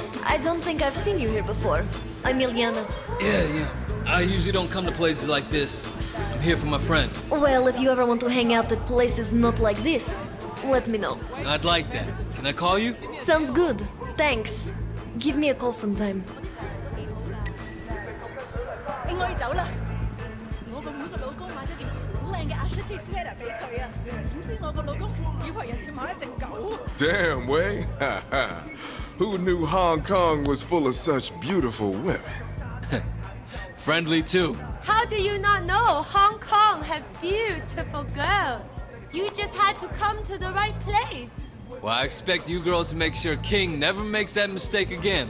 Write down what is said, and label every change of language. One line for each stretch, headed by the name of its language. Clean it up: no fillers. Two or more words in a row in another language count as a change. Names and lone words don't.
English: I don't think I've seen you here before. I'm Ilyana. Yeah. I usually don't come to places like this. I'm here for my friend. Well, if you ever want to hang out at places not like this, let me know. I'd like that. Can I call you? Sounds good. Thanks. Give me a call sometime.
Cantonese: 應該要走啦。我個妹個老公買咗件好靚嘅
English: Ashanti sweater
Cantonese: 俾佢啊，點知我個老公以為人哋買一隻狗。
English: Damn, Way. Who knew Hong Kong was full of such beautiful women? Friendly too. How do you not know Hong Kong have beautiful girls? You just had to come to the right place. Well, I expect you girls to make sure King never makes that mistake again.